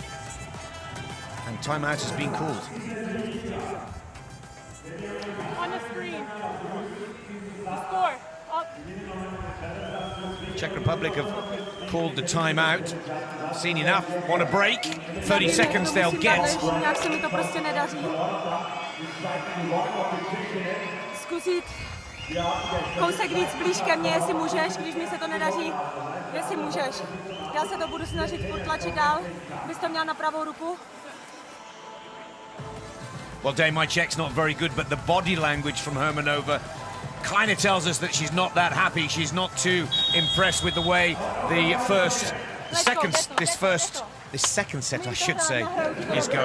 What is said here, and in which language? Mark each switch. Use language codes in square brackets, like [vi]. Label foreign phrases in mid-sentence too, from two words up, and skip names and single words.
[en] And timeout has been called. On the screen. Score. Up. Czech Republic have called the timeout. Seen enough. Want a break? 30 seconds they'll get. [cs] Nějak se mi to prostě nedaří. Zkusit kousek víc blíž ke mně, jestli můžeš, když mi se to nedaří, jestli můžeš. Já se to budu snažit furt tlačit dál, bys to měl na pravou ruku. [en] Well, Dave, my Czech's not very good, but the body language from Hermannova kind of tells us that she's not that happy. She's not too impressed with the way this second set, I should say, is going.